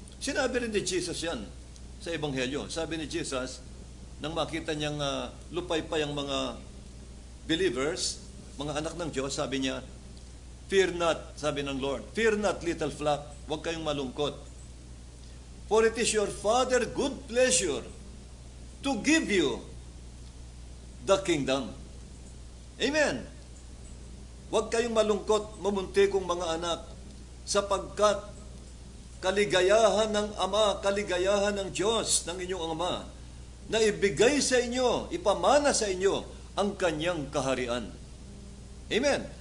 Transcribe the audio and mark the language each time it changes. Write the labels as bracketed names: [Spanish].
[Filipino] Sinabi rin ni Jesus yan sa Ebanghelyo. Sabi ni Jesus, nang makita niyang lupaypay ang mga believers, mga anak ng Diyos, sabi niya, fear not, sabi ng Lord, [English] fear not, little flock, [Filipino] huwag kayong malungkot. [English] For it is your Father good pleasure to give you the kingdom. [Filipino] Amen. Huwag kayong malungkot, mamuntikong mga anak, sapagkat kaligayahan ng Ama, kaligayahan ng Diyos, ng inyong Ama, na ibigay sa inyo, ipamana sa inyo ang kanyang kaharian. Amen.